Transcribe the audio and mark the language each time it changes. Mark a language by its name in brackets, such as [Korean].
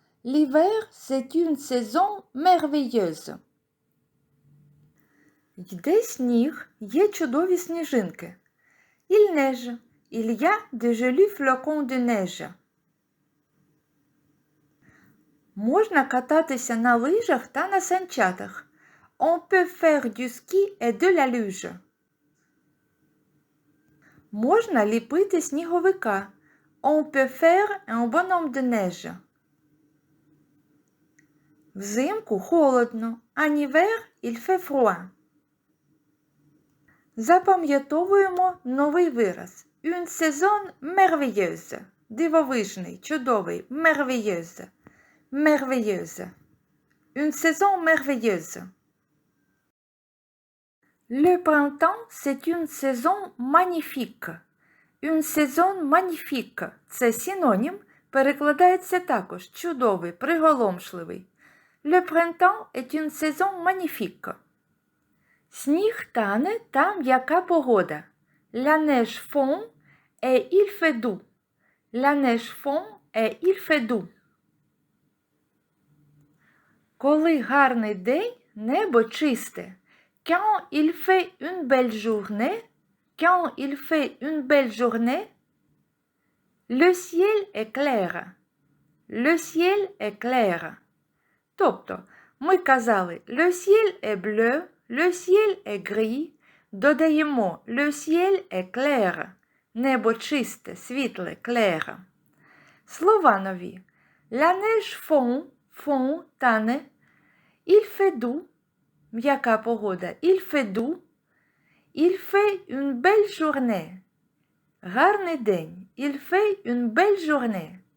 [French] L'hiver, c'est une saison merveilleuse. [Ukrainian] Йде сніг, є чудові сніжинки. [French] Il neige. Il y a de jolis flocons de neige. [Ukrainian] Можна кататися на лижах та на санчатах. [French] On peut faire du ski et de la luge. [Ukrainian] Можна ліпити сніговика. [French] On peut faire un bonhomme de neige. [Ukrainian] Взимку холодно. [French] En hiver, il fait froid. [Ukrainian] Запам'ятовуємо новий вираз. [French] Une saison merveilleuse. [Ukrainian] Дивовижний, чудовий, merveilleuse. [French] Merveilleuse. Une saison merveilleuse. Le printemps, c'est une saison magnifique. Une saison magnifique – це синонім, перекладається також чудовий, приголомшливий. Le printemps est une saison magnifique. [Ukrainian] Сніг тане, там яка погода. [French] La neige fond et il fait doux. La neige fond et il fait doux. [Ukrainian] Коли гарний день, небо чисте. [French] Quand il fait une belle journée, quand il fait une belle journée, le ciel est clair. Le ciel est clair. [Ukrainian] Тобто, ми казали [French] le ciel est bleu, le ciel est gris, додаємо le ciel est clair. [Ukrainian] Небо чисте, світле, clair. Слова нові. [French] La neige fond, fond, тане. Il fait doux. [Ukrainian] М'яка погода. [French] Il fait doux. Il fait une belle journée. [Ukrainian] Гарний день. [French] Il fait une belle journée.